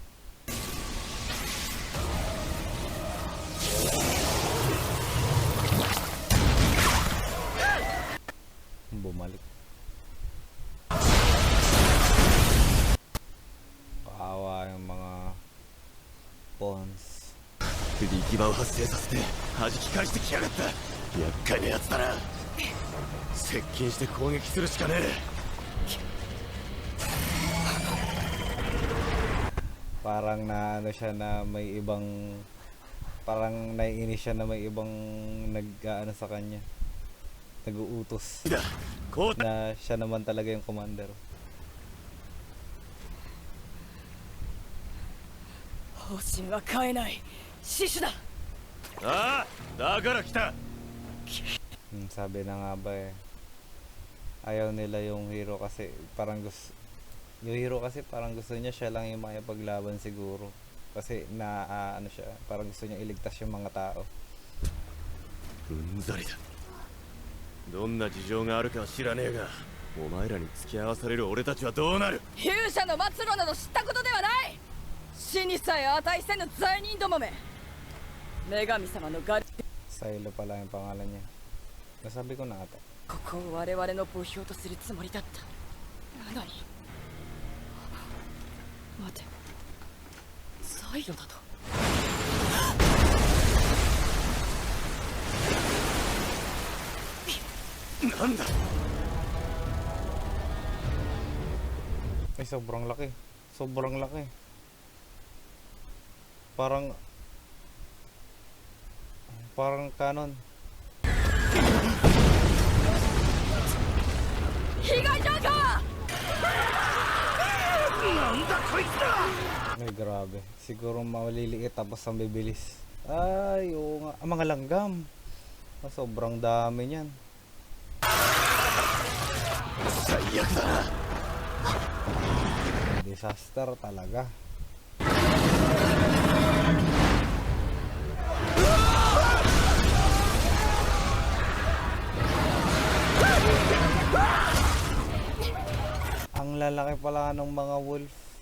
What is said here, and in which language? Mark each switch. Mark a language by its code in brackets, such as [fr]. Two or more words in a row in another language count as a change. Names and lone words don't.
[tl] Bumalik. Kaawa yung mga pawns. [ja] 力場を発生させて弾き返してきやがった。厄介なやつだな。接近して攻撃するしかねえ。 [tl] Parang na ano siya na may ibang, parang naiinis siya na may ibang nag-ano sa kanya, nag-uutos na siya naman talaga yung commander. [ja] 方針は変えない。死守だ。ああ、だから来た。 [tl] Sabi na nga ba eh, ayaw nila yung hero kasi parang gusto, yung hero kasi parang gusto niya siya lang yung makipaglaban siguro. Kasi na ano siya, parang gusto niya iligtas yung mga tao. [ja] うんざりだ。どんな事情があるかは知らねえが、お前らに付き合わされる俺たちはどうなる。勇者の末路など知ったことではない。死にさえ値せぬ罪人どもめ。女神様のガリ。 [tl] Silo pala yung pangalan niya. Nasabi ko na ata. [ja] ここを我々の墓標とするつもりだった。なのに。待て。サイロだと。なんだ。 [tl] Ay, sobrang laki. Sobrang laki. Parang canon. [ja] 被害状況は。なんだこいつら。 [tl] Ay, grabe. Siguro maliliit tapos ang bibilis. Ay, oo nga. Mga langgam. Sobrang dami niyan. [ja] 最悪だな。 [tl] Disaster talaga. Ang lalaki pala ng mga wolf.